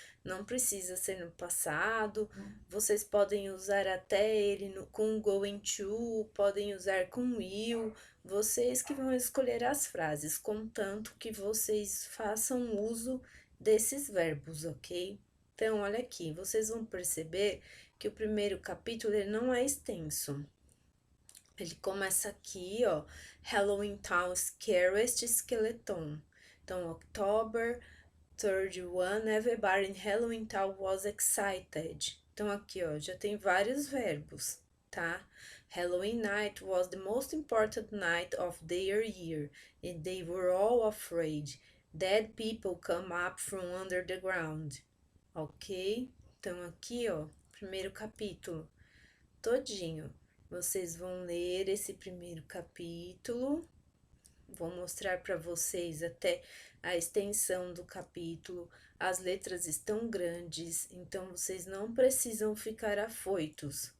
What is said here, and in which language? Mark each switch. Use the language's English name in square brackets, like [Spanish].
[Portuguese] Não precisa ser no passado, vocês podem usar até ele com going to, podem usar com will, vocês que vão escolher as frases, contanto que vocês façam uso desses verbos, ok? Então, olha aqui, vocês vão perceber que o primeiro capítulo ele não é extenso. Ele começa aqui, ó, Halloween Town Scariest Skeleton. [English] Então, October 31, everybody in Halloween Town was excited. [Portuguese] Então, aqui, ó, já tem vários verbos, tá? [English] Halloween night was the most important night of their year, and they were all afraid. Dead people come up from under the ground. Ok? [Portuguese] Então, aqui, ó, primeiro capítulo todinho. Vocês vão ler esse primeiro capítulo. Vou mostrar para vocês até a extensão do capítulo. As letras estão grandes, então vocês não precisam ficar afoitos.